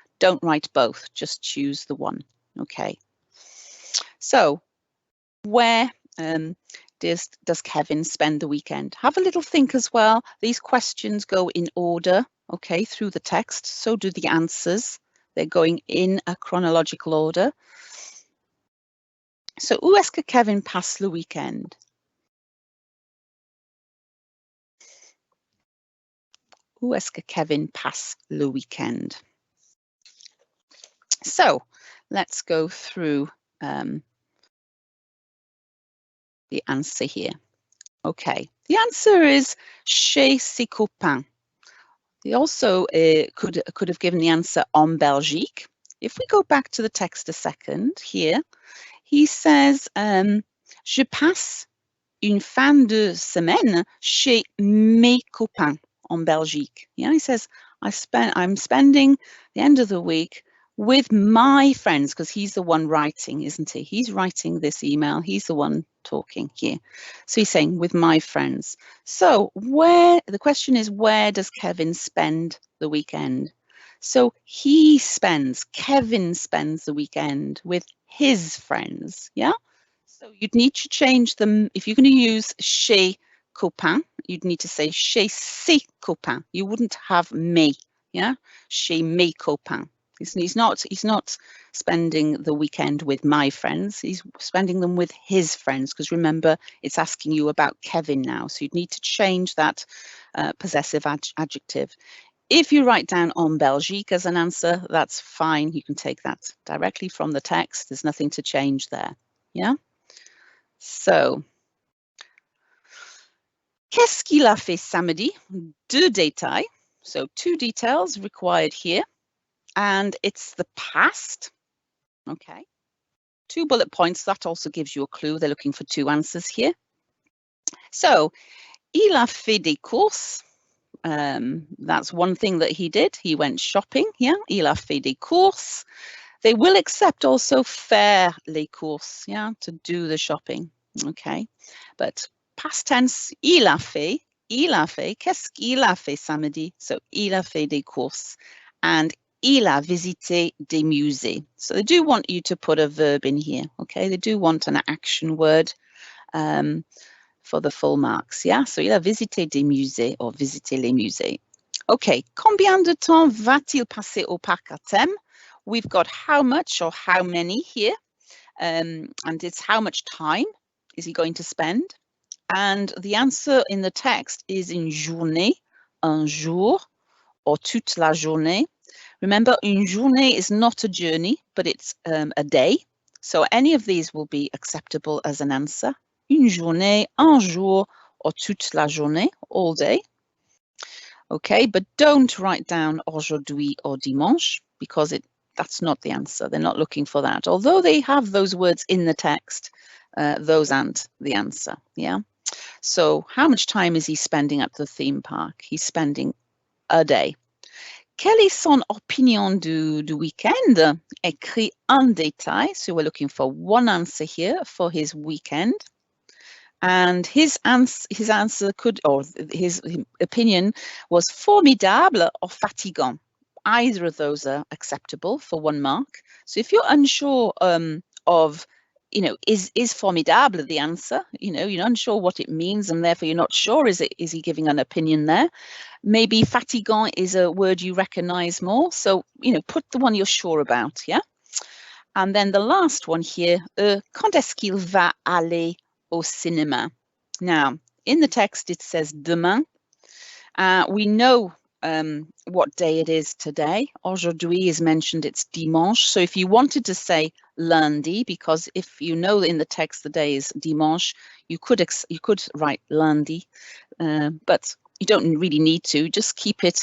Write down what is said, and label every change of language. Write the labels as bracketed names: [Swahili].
[English] Don't write both, just choose the 1, okay? So, where does Kevin spend the weekend? Have a little think as well. These questions go in order, okay, through the text. So do the answers. They're going in a chronological order. [French] So, où est-ce que Kevin passe le weekend? Où est-ce que Kevin passe le weekend? [English] So, let's go through the answer here. Okay, the answer is [French] chez ses copains. [English] They also could have given the answer [French] en Belgique. [English] If we go back to the text a second here, he says, [French] je passe une fin de semaine chez mes copains en Belgique. [English] Yeah, he says, I'm spending the end of the week with my friends, because he's the one writing, isn't he? He's writing this email. He's the one talking here. So he's saying, with my friends. So the question is, where does Kevin spend the weekend? So Kevin spends the weekend with his friends, yeah? So you'd need to change them. If you're going to use [French] chez copain, [English] you'd need to say [French] chez ses copains. [English] You wouldn't have mes, yeah? [French] Chez mes copains. [English] He's not spending the weekend with my friends. He's spending them with his friends, because remember, it's asking you about Kevin now. So you'd need to change that possessive adjective. If you write down en Belgique as an answer, that's fine. You can take that directly from the text. There's nothing to change there. Yeah? [French] So, qu'est-ce qu'il a fait samedi? Deux détails. [English] So 2 details required here. And it's the past. Okay. 2 bullet points. That also gives you a clue. They're looking for 2 answers here. So, [French] il a fait des courses. [English] That's one thing that he did. He went shopping. Yeah. [French] Il a fait des courses. [English] They will accept also [French] faire les courses. [English] Yeah. To do the shopping. Okay. But past tense, [French] il a fait. Qu'est-ce qu'il a fait samedi? So, il a fait des courses. And il a visité des musées. [English] So they do want you to put a verb in here, okay? They do want an action word for the full marks, yeah? [French] So il a visité des musées, or visité les musées. Okay, combien de temps va-t-il passer au parc à thème? [English] We've got how much or how many here, and it's how much time is he going to spend? And the answer in the text is [French] une journée, un jour, or toute la journée. [English] Remember, une journée is not a journey, but it's a day. So any of these will be acceptable as an answer. [French] Une journée, un jour, or toute la journée, [English] all day. Okay, but don't write down aujourd'hui or dimanche, because that's not the answer. They're not looking for that. Although they have those words in the text, those aren't the answer, yeah? So how much time is he spending at the theme park? He's spending a day. [French] Quelle est son opinion du weekend? Écrit en détail. [English] So we're looking for one answer here for his weekend. And his answer could, or his opinion was formidable or fatigant. Either of those are acceptable for 1 mark. So if you're unsure of, is formidable the answer? You're unsure what it means, and therefore you're not sure, is he giving an opinion there? Maybe fatigant is a word you recognize more. So, put the one you're sure about, yeah? And then the last one here, [French] quand est-ce qu'il va aller au cinéma? [English] Now, in the text, it says demain. We know what day it is today. Aujourd'hui is mentioned, it's dimanche. So if you wanted to say lundi, because if you know in the text the day is dimanche, you could write lundi, but you don't really need to. Just keep it.